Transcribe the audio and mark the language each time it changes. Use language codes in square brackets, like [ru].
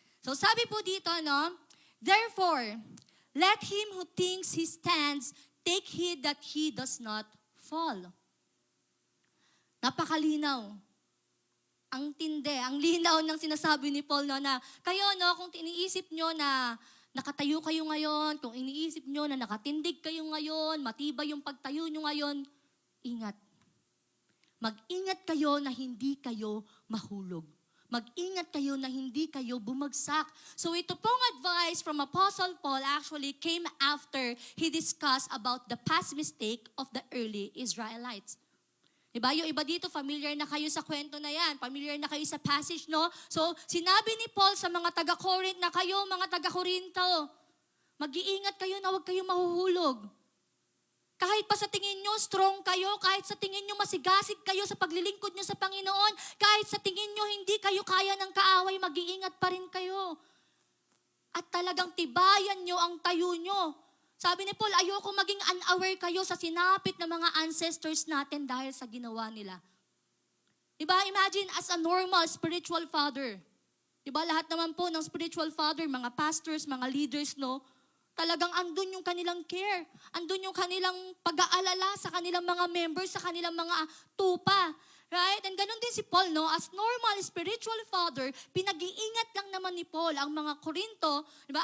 [tl] So sabi po dito, no, [en] therefore, let him who thinks he stands take heed that he does not fall. [tl] Napakalinaw. Ang tindi, ang linaw ng sinasabi ni Paul, no, na kayo, no, kung iniisip nyo na nakatayo kayo ngayon, kung iniisip nyo na nakatindig kayo ngayon, matibay yung pagtayo nyo ngayon, ingat. Mag-ingat kayo na hindi kayo mahulog. Mag-ingat kayo na hindi kayo bumagsak. So ito pong [en] advice from Apostle Paul actually came after he discussed about the past mistake of the early Israelites. [tl] Diba? Yung iba dito, familiar na kayo sa kwento na yan. Familiar na kayo sa passage, no? So, sinabi ni Paul sa mga taga-Corinth na kayo, mga taga-Corinto, mag-iingat kayo na huwag kayong mahuhulog. Kahit pa sa tingin nyo, strong kayo, kahit sa tingin nyo, masigasig kayo sa paglilingkod nyo sa Panginoon, kahit sa tingin nyo, hindi kayo kaya ng kaaway, mag-iingat pa rin kayo. At talagang tibayan nyo ang tayo nyo. Sabi ni Paul, ayoko maging unaware kayo sa sinapit ng mga ancestors natin dahil sa ginawa nila. Diba? [en] Imagine as a normal spiritual father. [tl] Diba? Lahat naman po ng spiritual father, mga pastors, mga leaders, no? Talagang andun yung kanilang care. Andun yung kanilang pag-aalala sa kanilang mga members, sa kanilang mga tupa. Right? And ganun din si Paul, no? [en] As normal spiritual father, [tl] pinag-iingat lang naman ni Paul ang mga Korinto, diba?